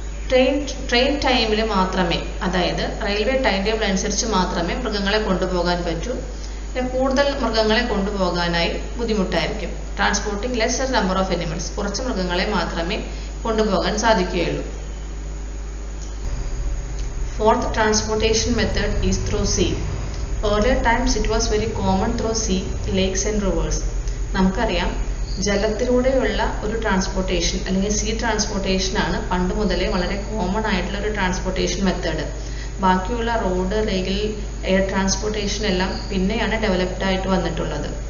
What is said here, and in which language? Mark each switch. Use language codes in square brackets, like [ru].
[ml] Train ടൈമിൽ മാത്രമേ, അതായത് റെയിൽവേ ടൈം ടേബിൾ അനുസരിച്ച് മാത്രമേ മൃഗങ്ങളെ കൊണ്ടുപോകാൻ പറ്റൂ. കൂടുതൽ മൃഗങ്ങളെ കൊണ്ടുപോകാനായി ബുദ്ധിമുട്ടായിരിക്കും. [en] transporting lesser number of animals, [ml] കുറച്ച് മൃഗങ്ങളെ മാത്രമേ കൊണ്ടുപോകാൻ സാധിക്കുകയുള്ളൂ. [en] Fourth transportation method is through sea. Earlier times it was very common through sea, lakes and rivers. [ml] നമുക്കറിയാം, ജലത്തിലൂടെയുള്ള ഒരു ട്രാൻസ്പോർട്ടേഷൻ അല്ലെങ്കിൽ സീ ട്രാൻസ്പോർട്ടേഷൻ ആണ് പണ്ട് മുതലേ വളരെ കോമൺ ആയിട്ടുള്ള ഒരു ട്രാൻസ്പോർട്ടേഷൻ മെത്തേഡ്. ബാക്കിയുള്ള റോഡ്, റെയിൽ, എയർ ട്രാൻസ്പോർട്ടേഷൻ എല്ലാം പിന്നെയാണ് ഡെവലപ്ഡ് ആയിട്ട് വന്നിട്ടുള്ളത്.